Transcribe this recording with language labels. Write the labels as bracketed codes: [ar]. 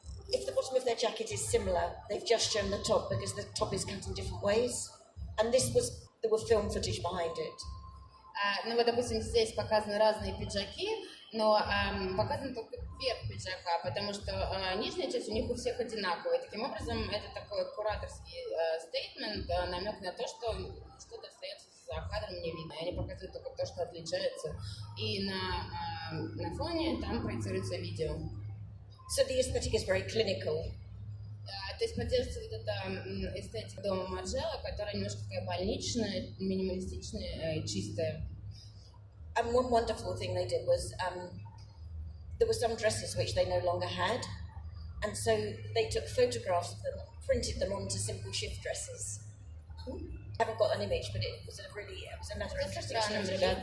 [en] If the bottom of their jacket is similar, they've just shown the top because the top is cut in different ways. And this was there were film footage behind it. [ru] Ну вот, допустим, здесь показаны разные пиджаки, но показан только верх пиджака, потому что нижняя часть у них у всех одинаковая. Таким образом, это такой кураторский стейтмент, намек на то, что что-то остается за кадром не видно. Они показывают только то, что отличается. И на фоне там проецируется видео. [en] So the aesthetic is very clinical. [ru] То есть поддерживается вот эта эстетика дома Марджелла, которая немножко такая больничная, минималистичная и чистая. [en] And one wonderful thing they did was there were some dresses which they no longer had, and so they took photographs of them, printed them onto simple shift dresses. I haven't got an image, but it was another interesting strategy.